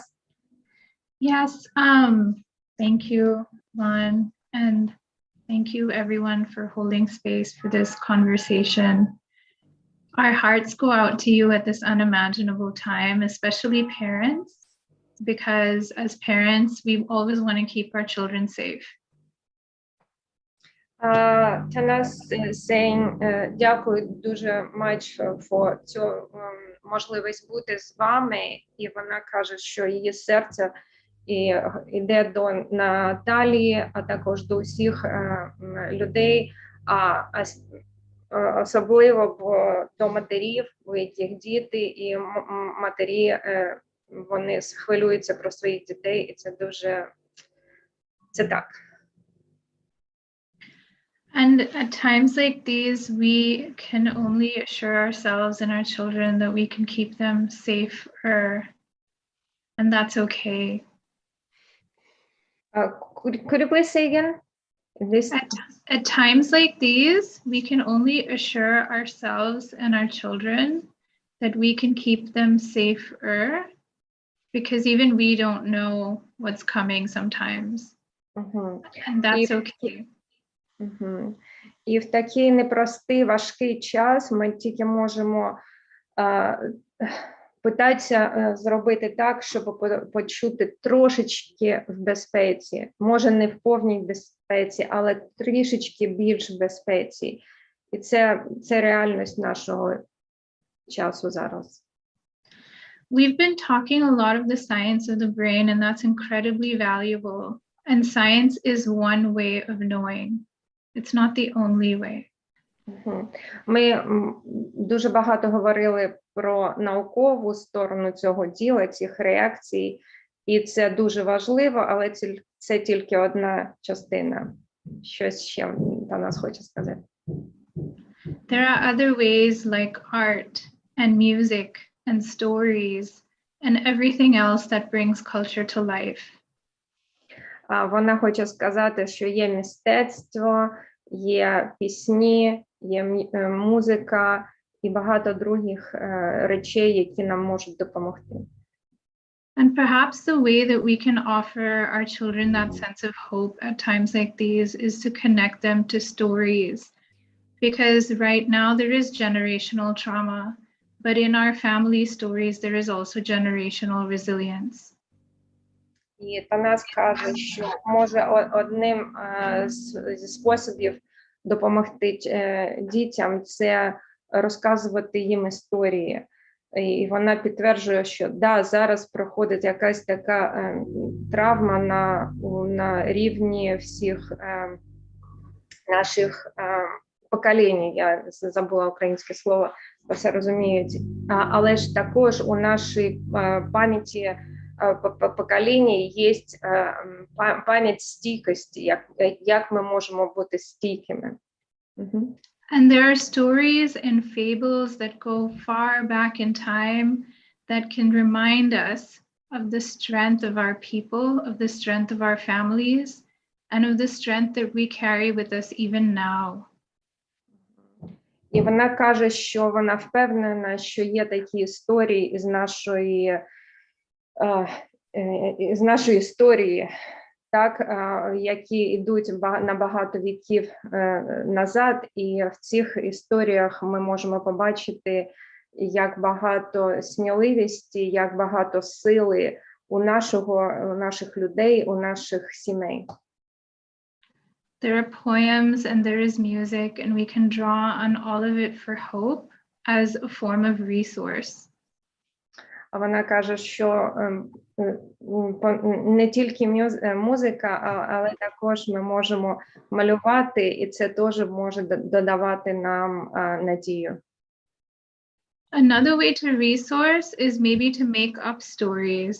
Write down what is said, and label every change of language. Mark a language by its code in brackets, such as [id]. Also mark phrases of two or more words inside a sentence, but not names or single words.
[en] Yes, thank you, Lon, and thank you everyone for holding space for this conversation. Our hearts go out to you at this unimaginable time, especially parents, because as parents, we always want to keep our children safe. Tanaz is saying, [uk] дякую дуже [en] much for [uk] цю можливість бути з вами, і вона каже, що її серце йде до Наталії, а також до усіх людей, особливо до матерів, у яких діти, і матері, вони хвилюються про своїх дітей, і це дуже, це так. [en] And at times like these, we can only assure ourselves and our children that we can keep them safer, and that's okay. Could you please say again? At times like these, we can only assure ourselves and our children that we can keep them safer, because even we don't know what's coming sometimes. And that's okay. [uk] І в такий непростий, важкий час ми тільки можемо питатися зробити так, щоб почути трошечки в безпеці. Може, не в повній безпеці, але трішечки більш в безпеці. І це реальність нашого часу зараз. [en] We've been talking a lot of the science of the brain, and that's incredibly valuable. And science is one way of knowing. It's not the only way. [uk] Ми дуже багато говорили про наукову сторону цього діла, цих реакцій, і це дуже важливо, але це тільки одна частина. Щось ще Танас хоче сказати. [en] There are other ways like art and music and stories and everything else that brings culture to life. [uk] Вона хоче сказати, що є мистецтво, є пісні, є музика і багато других речей, які нам можуть допомогти. [en] And perhaps the way that we can offer our children that sense of hope at times like these is to connect them to stories. Because right now there is generational trauma, but in our family stories, there is also generational resilience. [uk] І Танас каже, що може одним зі способів допомогти дітям це розказувати їм історії. І вона підтверджує, що да, зараз проходить якась така травма на рівні всіх наших поколінь. Я забула українське слово, все розуміють. Але ж також у нашій пам'яті покоління є пам'ять стійкості, як ми можемо бути стійкими. [en] And there are stories and fables that go far back in time that can remind us of the strength of our people, of the strength of our families, and of the strength that we carry with us even now. [uk] І вона каже, що вона впевнена, що є такі історії із нашої історії, так, які йдуть на багато віків назад, і в цих історіях ми можемо побачити, як багато сміливості, як багато сили у наших людей, у наших сімей. [en] There are poems and there is music, and we can draw on all of it for hope as a form of resource. [uk] А вона каже, що не тільки музика, але також ми можемо малювати, і це теж може додавати нам надію. [en] Another way to resource is maybe to make up stories.